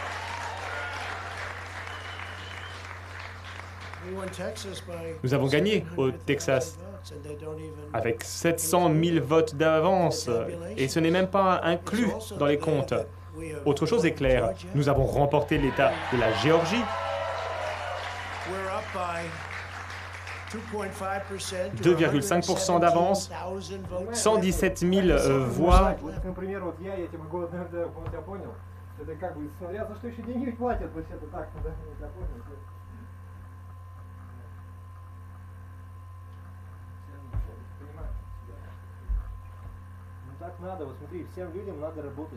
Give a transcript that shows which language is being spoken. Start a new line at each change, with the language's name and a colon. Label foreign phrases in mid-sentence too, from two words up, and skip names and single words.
French: Nous avons gagné au Texas avec 700 000 votes d'avance et ce n'est même pas inclus dans les comptes. Autre chose est claire, nous avons remporté l'État de la Géorgie. 2,5% d'avance, 117 000 voix.
Russian: Так надо, вот смотри, всем людям надо работать.